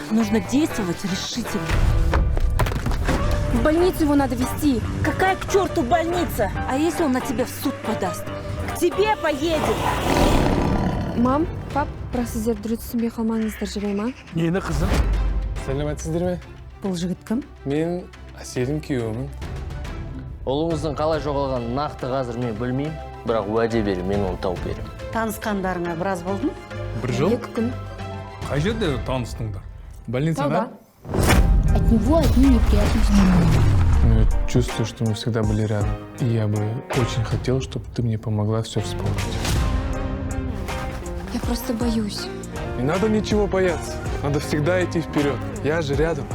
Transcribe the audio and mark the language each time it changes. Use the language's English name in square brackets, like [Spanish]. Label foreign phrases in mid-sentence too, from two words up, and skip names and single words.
[Russian] нужно действовать решительно. В больницу его надо везти. Какая к черту больница? А если он на тебя в суд подаст? К тебе поедет. Мам, пап, [Kazakh] бірақ сіздер дұрыс түсінбей қалмаңыздар, жарай ма? Нені қызым? Сәлеметсіздер ме? Бұл жігіт кім? Мен Әселдің күйеуімін. Ұлыңыздың қалай жоғалғанын нақты қазір мен білмеймін, бірақ уәде беремін, мен оны тауып беремін. Танысқандарыңа біраз болды ма? Бір жыл? 2 күн. Қай жерде таныстыңдар? Больницада? [Russian] От него одни неприятности. Я чувствую, что мы всегда были рядом. И я бы очень хотел, чтобы ты мне помогла все вспомнить. Я просто боюсь. Не надо ничего бояться. Надо всегда идти вперед. Я же рядом.